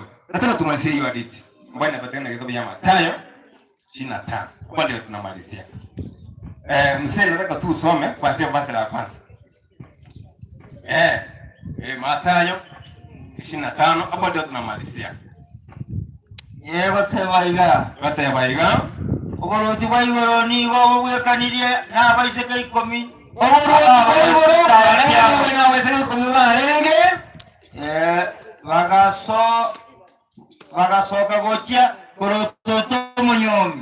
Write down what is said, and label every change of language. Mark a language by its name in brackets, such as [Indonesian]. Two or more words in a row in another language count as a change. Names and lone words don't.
[Swahili] Nataka tumalizie hiyo hadithi ambayo inapatikana kitabu cha Mathayo 25. Kwa ndio tunamalizia. Msee nataka tu usome kuanzia verse la kwanza. Mathayo 25 hapo ndio tunamalizia. [Gusii] Batebaiga obolozi bwa igoro nibo obwekanirie n'abaiseke 10 bagasoka gokia korototo munyomi